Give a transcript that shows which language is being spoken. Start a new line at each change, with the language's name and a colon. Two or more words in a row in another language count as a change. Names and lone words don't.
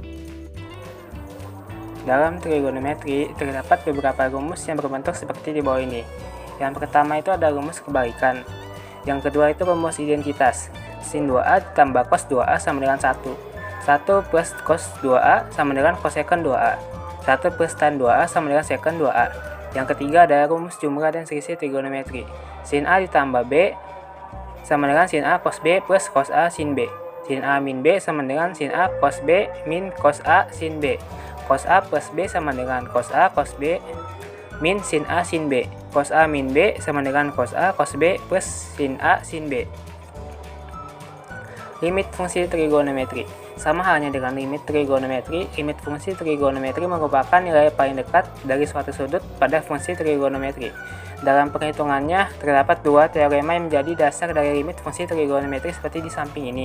Indonesian: Dalam trigonometri terdapat beberapa rumus yang berbentuk seperti di bawah ini. Yang pertama itu ada rumus kebalikan. Yang kedua itu rumus identitas. Sin 2a ditambah cos 2a sama dengan 1. 1 plus cos 2a sama dengan cosecant 2a. 1 plus tan 2a sama dengan secant 2a. Yang ketiga ada rumus jumlah dan selisih trigonometri. Sin a ditambah b sama dengan sin A cos B plus cos A sin B. Sin A min B sama dengan sin A cos B min cos A sin B. Cos A plus B sama dengan cos A cos B min sin A sin B. Cos A min B sama dengan cos A cos B plus sin A sin B. Limit fungsi trigonometri. Sama halnya dengan limit trigonometri, limit fungsi trigonometri merupakan nilai paling dekat dari suatu sudut pada fungsi trigonometri. Dalam perhitungannya, terdapat dua teorema yang menjadi dasar dari limit fungsi trigonometri seperti di samping ini.